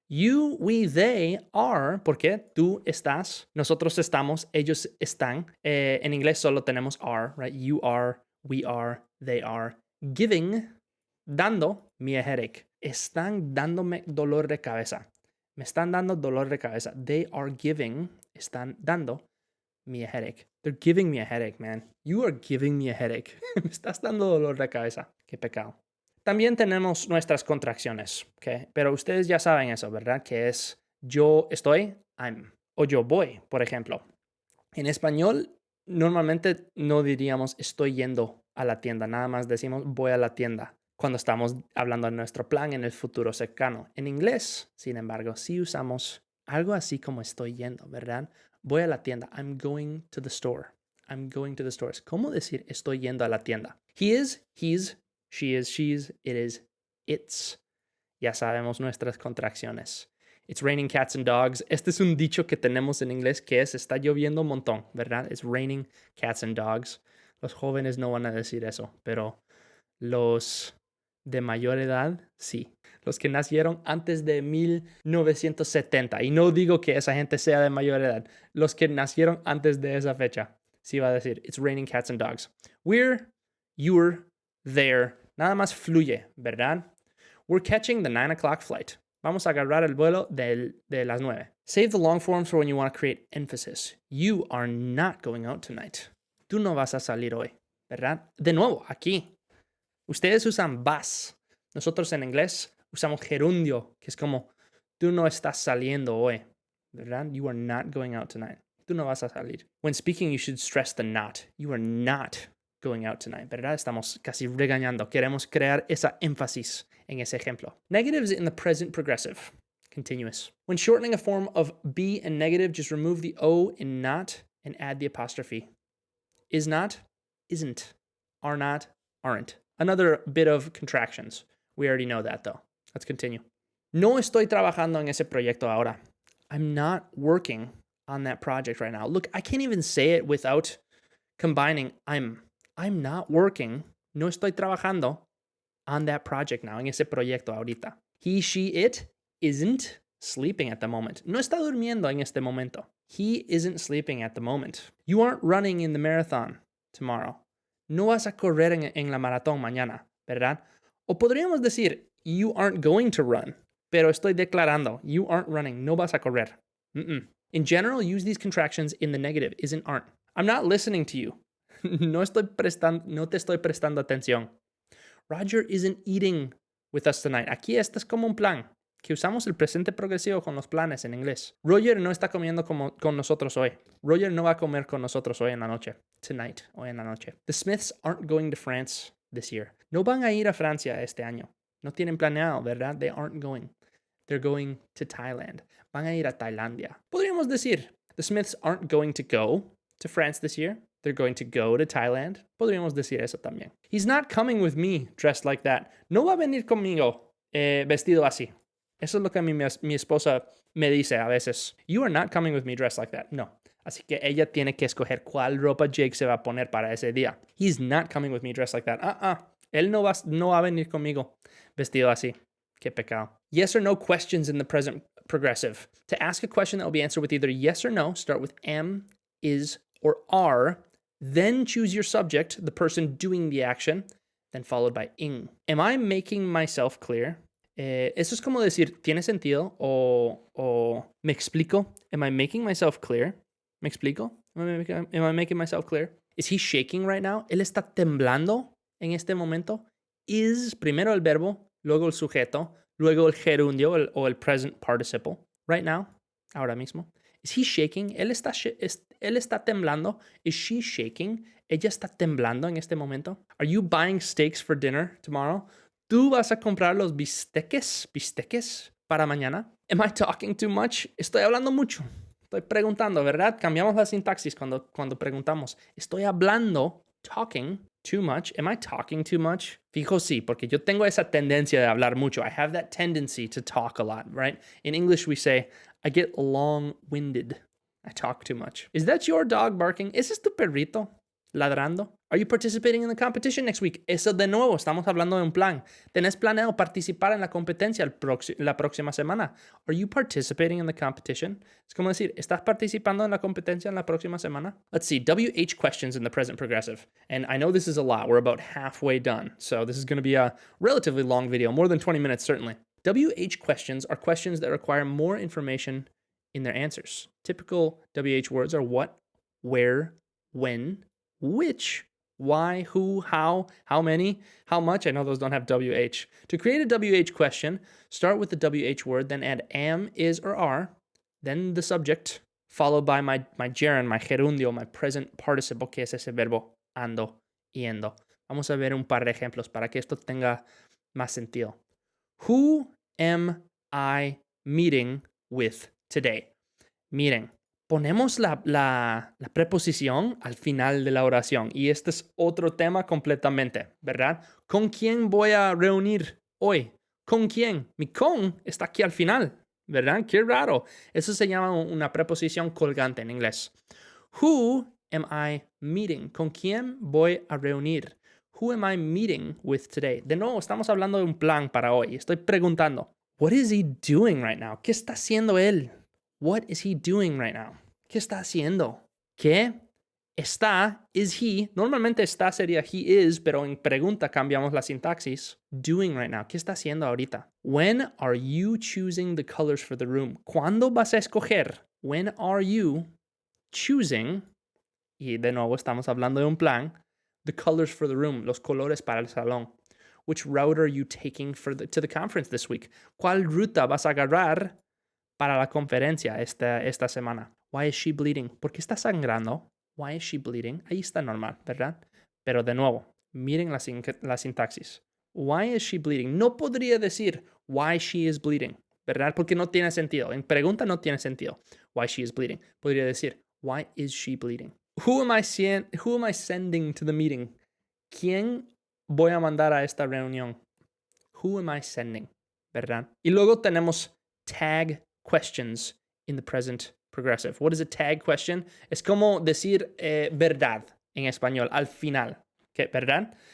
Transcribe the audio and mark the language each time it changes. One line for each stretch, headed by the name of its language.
English: You, we, they are,
Spanish: porque tú estás, nosotros estamos, ellos están. En inglés solo tenemos are, right?
English: You are, we are, they are. Giving,
Spanish: dando
English: me a headache.
Spanish: Están dándome dolor de cabeza. Me están dando dolor de cabeza.
English: They are giving,
Spanish: están dando
English: me a headache. They're giving me a headache, man. You are giving me a headache.
Spanish: Me estás dando dolor de cabeza. Qué pecado. También tenemos nuestras contracciones, ¿ok? Pero ustedes ya saben eso, ¿verdad? Que es yo estoy,
English: I'm.
Spanish: O yo voy, por ejemplo. En español, normalmente no diríamos estoy yendo a la tienda. Nada más decimos voy a la tienda cuando estamos hablando de nuestro plan en el futuro cercano. En inglés, sin embargo, sí usamos algo así como estoy yendo, ¿verdad? Voy a la tienda.
English: I'm going to the store. I'm going to the store.
Spanish: ¿Cómo decir estoy yendo a la tienda?
English: He is, he's, she is, she's, it is, it's.
Spanish: Ya sabemos nuestras contracciones.
English: It's raining cats and dogs.
Spanish: Este es un dicho que tenemos en inglés que es está lloviendo un montón, ¿verdad?
English: It's raining cats and dogs.
Spanish: Los jóvenes no van a decir eso, pero los de mayor edad, sí. Los que nacieron antes de 1970. Y no digo que esa gente sea de mayor edad. Los que nacieron antes de esa fecha. Sí va a decir,
English: it's raining cats and dogs. We're, you're, there.
Spanish: Nada más fluye, ¿verdad?
English: We're catching the 9 o'clock flight.
Spanish: Vamos a agarrar el vuelo de las 9.
English: Save the long forms for when you want to create emphasis. You are not going out tonight.
Spanish: Tú no vas a salir hoy, ¿verdad? De nuevo, aquí. Ustedes usan vas. Nosotros en inglés usamos gerundio, que es como tú no estás saliendo hoy, ¿verdad?
English: You are not going out tonight.
Spanish: Tú no vas a salir.
English: When speaking, you should stress the not. You are not going out tonight,
Spanish: ¿verdad? Estamos casi regañando. Queremos crear esa énfasis en ese ejemplo.
English: Negatives in the present progressive. Continuous. When shortening a form of be and negative, just remove the O in not and add the apostrophe. Is not, isn't. Are not, aren't. Another bit of contractions. We already know that though. Let's continue.
Spanish: No estoy trabajando en ese proyecto ahora.
English: I'm not working on that project right now. Look, I can't even say it without combining I'm not working.
Spanish: No estoy trabajando
English: on that project now,
Spanish: en ese proyecto ahorita.
English: He, she, it isn't sleeping at the moment.
Spanish: No está durmiendo en este momento.
English: He isn't sleeping at the moment. You aren't running in the marathon tomorrow.
Spanish: No vas a correr en la maratón mañana, ¿verdad? O podríamos decir,
English: you aren't going to run,
Spanish: pero estoy declarando,
English: you aren't running,
Spanish: no vas a correr.
English: In general, use these contractions in the negative, isn't, aren't. I'm not listening to you.
Spanish: No te estoy prestando atención.
English: Roger isn't eating with us tonight.
Spanish: Aquí este es como un plan, que usamos el presente progresivo con los planes en inglés. Roger no está comiendo con nosotros hoy. Roger no va a comer con nosotros hoy en la noche.
English: Tonight,
Spanish: hoy en la noche.
English: The Smiths aren't going to France this year.
Spanish: No van a ir a Francia este año. No tienen planeado, ¿verdad?
English: They aren't going. They're going to Thailand.
Spanish: Van a ir a Tailandia. Podríamos decir,
English: the Smiths aren't going to go to France this year. They're going to go to Thailand.
Spanish: Podríamos decir eso también.
English: He's not coming with me dressed like that.
Spanish: No va a venir conmigo vestido así. Eso es lo que mi esposa me dice a veces.
English: You are not coming with me dressed like that.
Spanish: No. Así que ella tiene que escoger cuál ropa Jake se va a poner para ese día.
English: He's not coming with me dressed like that.
Spanish: Él no va a venir conmigo vestido así. Qué pecado.
English: Yes or no questions in the present progressive. To ask a question that will be answered with either yes or no, start with am, is, or are. Then choose your subject, the person doing the action, then followed by ing. Am I making myself clear?
Spanish: Eso es como decir, ¿tiene sentido? O ¿me explico?
English: Am I making myself clear?
Spanish: ¿Me explico?
English: Am I making myself clear? Is he shaking right now?
Spanish: ¿Él está temblando en este momento?
English: Is,
Spanish: primero el verbo, luego el sujeto, luego el gerundio o el
English: present participle. Right now,
Spanish: ahora mismo.
English: Is he shaking?
Spanish: ¿Él está temblando?
English: Is she shaking?
Spanish: ¿Ella está temblando en este momento?
English: Are you buying steaks for dinner tomorrow?
Spanish: ¿Tú vas a comprar los bisteques para mañana?
English: Am I talking too much?
Spanish: Estoy hablando mucho. Estoy preguntando, ¿verdad? Cambiamos la sintaxis cuando preguntamos. Estoy hablando,
English: talking too much. Am I talking too much?
Spanish: Fijo sí, porque yo tengo esa tendencia de hablar mucho.
English: I have that tendency to talk a lot, right? In English we say, I get long-winded. I talk too much. Is that your dog barking?
Spanish: ¿Ese es tu perrito ladrando?
English: Are you participating in the competition next week?
Spanish: Eso de nuevo, estamos hablando de un plan. ¿Tenés planeado participar en la competencia la próxima semana?
English: Are you participating in the competition?
Spanish: Es como decir, ¿estás participando en la competencia en la próxima semana?
English: Let's see, WH questions in the present progressive. And I know this is a lot. We're about halfway done. So this is going to be a relatively long video, more than 20 minutes certainly. WH questions are questions that require more information in their answers. Typical WH words are what, where, when, which, why, who, how many, how much. I know those don't have WH. To create a WH question, start with the WH word, then add am, is, or are, then the subject, followed by my gerund, my gerundio, my present participle,
Spanish: que es ese verbo ando, yendo. Vamos a ver un par de ejemplos para que esto tenga más sentido.
English: Who am I meeting with today?
Spanish: Miren, ponemos la preposición al final de la oración y este es otro tema completamente, ¿verdad? ¿Con quién voy a reunir hoy? ¿Con quién? Mi con está aquí al final, ¿verdad? Qué raro. Eso se llama una preposición colgante en inglés.
English: Who am I meeting?
Spanish: ¿Con quién voy a reunir?
English: Who am I meeting with today?
Spanish: De nuevo, estamos hablando de un plan para hoy. Estoy preguntando,
English: what is he doing right now?
Spanish: ¿Qué está haciendo él?
English: What is he doing right now?
Spanish: ¿Qué está haciendo? ¿Qué? Está,
English: is he.
Spanish: Normalmente está sería
English: he is,
Spanish: pero en pregunta cambiamos la sintaxis.
English: Doing right now.
Spanish: ¿Qué está haciendo ahorita?
English: When are you choosing the colors for the room?
Spanish: ¿Cuándo vas a escoger?
English: When are you choosing?
Spanish: Y de nuevo estamos hablando de un plan.
English: The colors for the room.
Spanish: Los colores para el salón.
English: Which route are you taking to the conference this week?
Spanish: ¿Cuál ruta vas a agarrar para la conferencia esta semana?
English: Why is she bleeding?
Spanish: ¿Por qué está sangrando?
English: Why is she bleeding?
Spanish: Ahí está normal, ¿verdad? Pero de nuevo, miren la sintaxis.
English: Why is she bleeding?
Spanish: No podría decir
English: why she is bleeding,
Spanish: ¿verdad? Porque no tiene sentido. En pregunta no tiene sentido.
English: Why she is bleeding.
Spanish: Podría decir,
English: why is she bleeding? Who am I sending to the meeting?
Spanish: ¿Quién voy a mandar a esta reunión?
English: Who am I sending?
Spanish: ¿Verdad? Y luego tenemos
English: tag questions in the present progressive. What is a tag question?
Spanish: Es como decir verdad en español al final. ¿Qué? ¿Verdad?